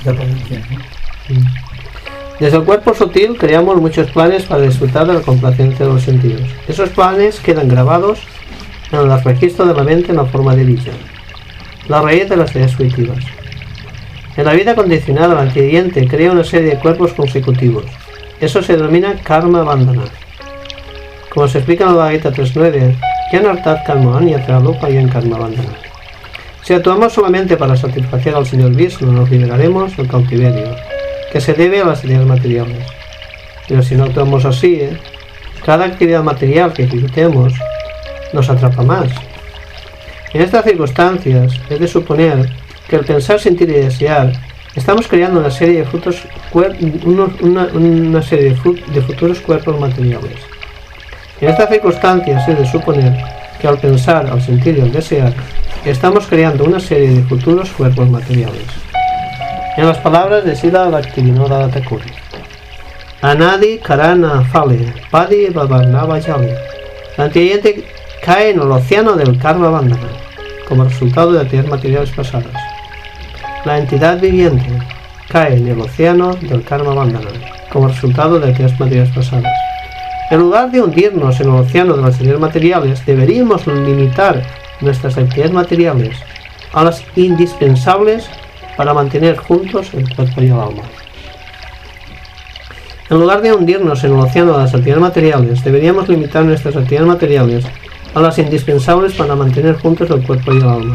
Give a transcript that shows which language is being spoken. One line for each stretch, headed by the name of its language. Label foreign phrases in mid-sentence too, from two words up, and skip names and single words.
Spanish: Desde el cuerpo sutil creamos muchos planes para disfrutar de la complacencia de los sentidos. Esos planes quedan grabados en el registro de la mente en la forma de bija, la raíz de las actividades fruitivas. En la vida condicionada, la inteligente crea una serie de cuerpos consecutivos. Eso se denomina
Sanskrit: कर्म बन्धन.
Spanish: Como se explica en el Bhagavad Gita 3.9,
Sanskrit: यनर्तत् कर्म अन्यत्र लोपयन् कर्म बन्धन.
Spanish: Si actuamos solamente para satisfacer al Señor Vishnu, nos liberaremos del cautiverio, que se debe a las actividades materiales. Pero si no actuamos así, cada actividad material que ejecutemos nos atrapa más. En estas circunstancias, es de suponer que al pensar, sentir y desear, estamos creando una serie de futuros cuerpos materiales. En estas circunstancias es de suponer que al pensar, al sentir y al desear, estamos creando una serie de futuros cuerpos materiales. En las palabras de Srila Bhaktivinoda Thakur,
Bangla: অনাদি করণ ফলে পড়ি বাবর্ণব জলি.
Spanish: La inteligente cae en el océano del
Sanskrit: कर्म बन्धन,
Spanish: como resultado de actividades materiales pasadas. La entidad viviente cae en el océano del
Sanskrit: कर्म बन्धन,
Spanish: como resultado de actividades materiales pasadas. En lugar de hundirnos en el océano de las actividades materiales, deberíamos limitar nuestras actividades materiales a las indispensables para mantener juntos el cuerpo y el alma. En lugar de hundirnos en el océano de las actividades materiales, deberíamos limitar nuestras actividades materiales a las indispensables para mantener juntos el cuerpo y el alma.